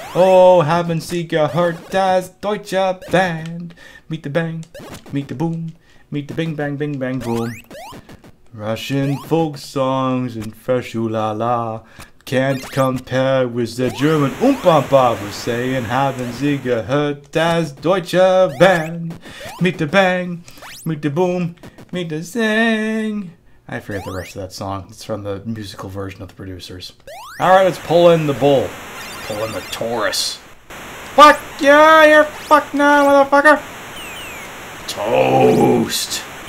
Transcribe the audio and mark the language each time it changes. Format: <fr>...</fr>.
<en>Oh,</en> <de>haben Sie gehört, das Deutsche Band,</de> <en>meet the bang, meet the boom, meet the bing bang boom. Russian folk songs and fresh ooh la la can't compare with the German Umpampa. We're saying,</en> <de>haben Sie gehört, das Deutsche Band,</de> <en>meet the bang, meet the boom. Me to sing. I forget the rest of that song. It's from the musical version of the producers. Alright, let's pull in the bull. Pull in the Taurus. Fuck yeah, you're fucked now, motherfucker. Toast.</en>